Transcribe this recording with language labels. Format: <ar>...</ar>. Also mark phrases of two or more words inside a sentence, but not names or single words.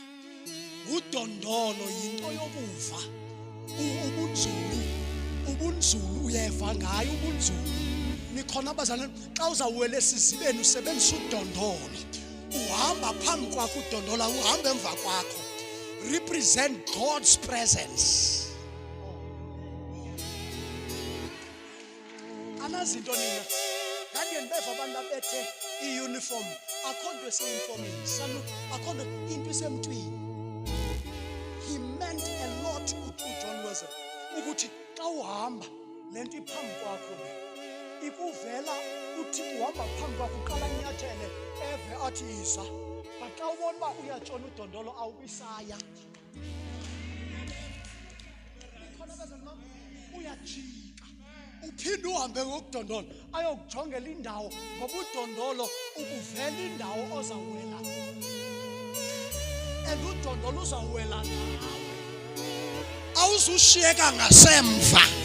<xh>Udondolo yinto yokuva. Ubunzulu uyeva ngayo ubunzulu. Nikhona abazalwane xa uzawuwela esizibeni usebenzisa udondolo. Uhamba phambi kwakho udondola, uhamba emva kwakho.</xh> <en>Represent God's presence.</en> <xh>Anazinto nina kanti ndibeva abantu abethe iuniform akho nto eseyinformini sanu akho nto into esemntwini.</xh> <en>He meant a</en> <xh>xa uhamba lento iphambi kwakho le ikuvela uthi uhamba phambi kwakho uqala inyathele eve athi yiza, but xa ubona uba uyatshona udondolo awubisaya uyajika uphinde uhambe ngokudondola ayokujongela indawo ngoba udondolo ukuvela indawo ozawuwela and udondolo uzawuwela nawe awuzushiyeka ngasemva.</xh>